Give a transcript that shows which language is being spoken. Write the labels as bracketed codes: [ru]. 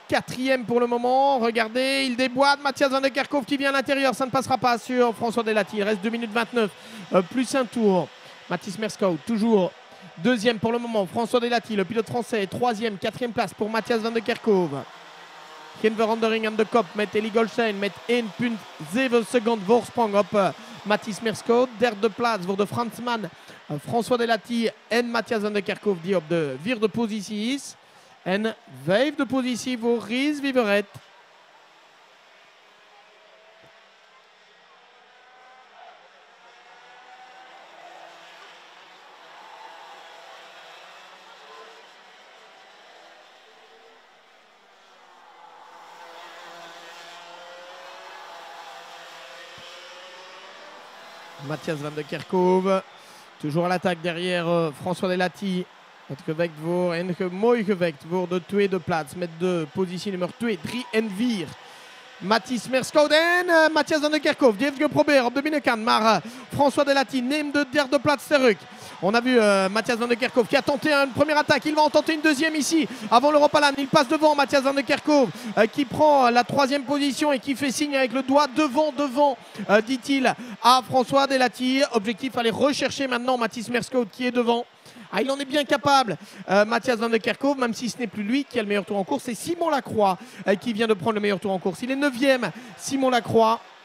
[fr] Quatrième pour le moment. Regardez, il déboîte. Matthias van der Kerkhoff qui vient à l'intérieur. Ça ne passera pas sur François Delati. Il reste 2 minutes 29, plus un tour. Mathis Merscout, toujours deuxième pour le moment. François Delati, le pilote français, troisième, quatrième place pour Matthias van der Kerkhoff. [nl] Geen verandering aan de kop met Eli Goldstein met 1,7 seconden voorsprong op Mathis Merscout. Derde plaats voor de Fransman François Delati en Matthias van der Kerkhoff die op de vierde positie is. En vijfde positie voor Gilles Viverette. [fr] Matthias van der Kerkhoff, toujours à l'attaque derrière François Delati. [nl] Het gewekt voor en mooi gewekt voor de tweede plaats met de positie nummer 2, 3 en 4. Mathis Merscout en Matthias van der Kerkhoff. Die heeft geprobeerd op de binnenkant, maar François Delati neemt de derde plaats terug. [fr] On a vu Matthias van der Kerkhoff qui a tenté une première attaque. Il va en tenter une deuxième ici avant l'Europalan. Il passe devant Matthias van der Kerkhoff qui prend la troisième position et qui fait signe avec le doigt devant, dit-il à François Delati. Objectif, aller rechercher maintenant Mathis Merscout qui est devant. Ah, il en est bien capable, Matthias van der Kerkhoff, même si ce n'est plus lui qui a le meilleur tour en course. C'est Simon Lacroix qui vient de prendre le meilleur tour en course. Il est 9e, Simon Lacroix.